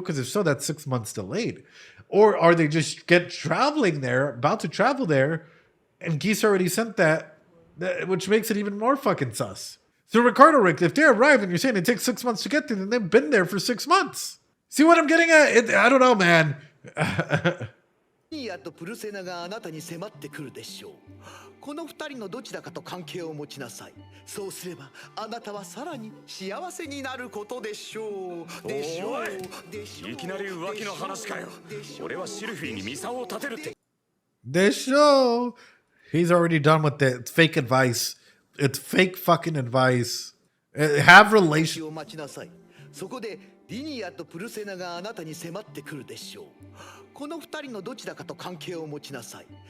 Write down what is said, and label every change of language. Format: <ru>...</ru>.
<en>Because if so, that's 6 months delayed. Or are they just traveling there, about to travel there, and Geese already sent that, which makes it even more fucking sus. So Ricardo Rick, if they arrived and you're saying it takes 6 months to get there, then they've been there for 6 months. See what I'm getting at? I don't know, man.</en> <ja>ニアとプルセナがあなたに迫ってくるでしょう。この二人のどちらかと関係を持ちなさい。そうすればあなたはさらに幸せになることでしょう。でしょう。いきなり浮気の話かよ。俺はシルフィーにミサオを立てるって。でしょう。</ja> <en>He's already done with it. It's fake advice. It's fake fucking advice. Have relations.</en> <ja>そこでリニアとプルセナがあなたに迫ってくるでしょう。この二人のどちらかと関係を持ちなさい。</ja>